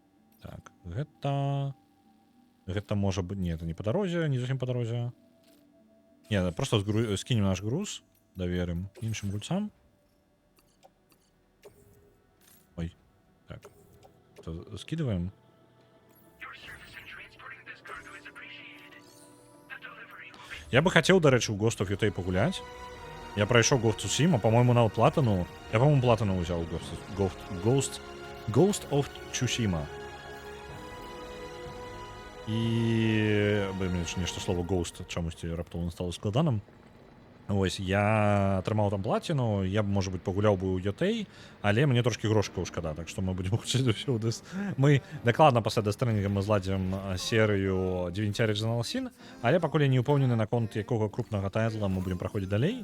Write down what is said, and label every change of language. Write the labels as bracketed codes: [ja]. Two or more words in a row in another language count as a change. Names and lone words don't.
[be] Так, гэта Гэта можа быць... Не, это не па дарозе, не зусім па дарозе. Не, просто скінем наш груз, даверым іншым гульцам. Ой, так. [ru] Скидываем. [en] Your service in transporting this cargo is appreciated. The delivery will be... [be] Я бы хацеў, дарэчы, у Ghost of Yotei пагуляць. Я прайшоў Ghost of Tsushima, по-моему, нават платану. Я, по-моему, платану ўзяў Ghost of Tsushima. І... Нешта слова Ghost чамусьці раптоўна стало складаным. Вось, я атрымаў там плаціну, я б, можа быць, пагуляў бы ў Yotei, але мне трошкі грошкаў шкада, так што мы будзем хутчэй за ўсё мы дакладна пасля Death Stranding мы зладзім серыю Divinity Original Sin, але пакуль я не ўпэўнены наконт якога крупнага тайтла мы будзем праходзіць далей.